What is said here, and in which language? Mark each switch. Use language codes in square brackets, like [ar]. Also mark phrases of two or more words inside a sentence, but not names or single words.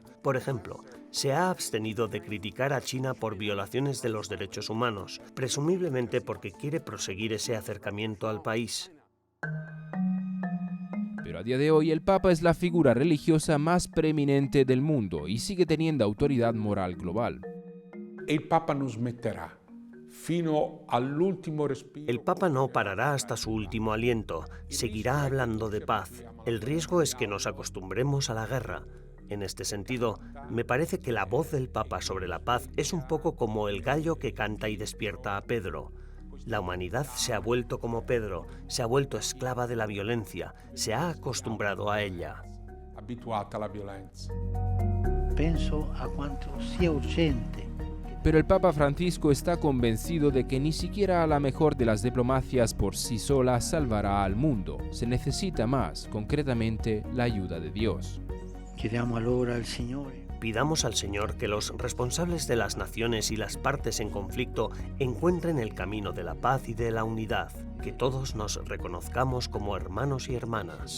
[es] Por ejemplo, se ha abstenido de criticar a China por violaciones de los derechos humanos, presumiblemente porque quiere proseguir ese acercamiento al país. Pero a día de hoy el Papa es la figura religiosa más preeminente del mundo y sigue teniendo autoridad moral global. [it] Il Papa non smetterà fino all'ultimo respiro. [es] El Papa no parará hasta su último aliento, seguirá hablando de paz. El riesgo es que nos acostumbremos a la guerra. En este sentido, me parece que la voz del Papa sobre la paz es un poco como el gallo que canta y despierta a Pedro. La humanidad se ha vuelto como Pedro, se ha vuelto esclava de la violencia, se ha acostumbrado a ella. [it] Abituata alla violenza. Penso a quanto sia urgente. [es] Pero el Papa Francisco está convencido de que ni siquiera la mejor de las diplomacias por sí sola salvará al mundo. Se necesita más, concretamente, la ayuda de Dios. [it] Chiediamo allora al Signore [es] Pidamos al Señor que los responsables de las naciones y las partes en conflicto encuentren el camino de la paz y de la unidad, que todos nos reconozcamos como hermanos y hermanas.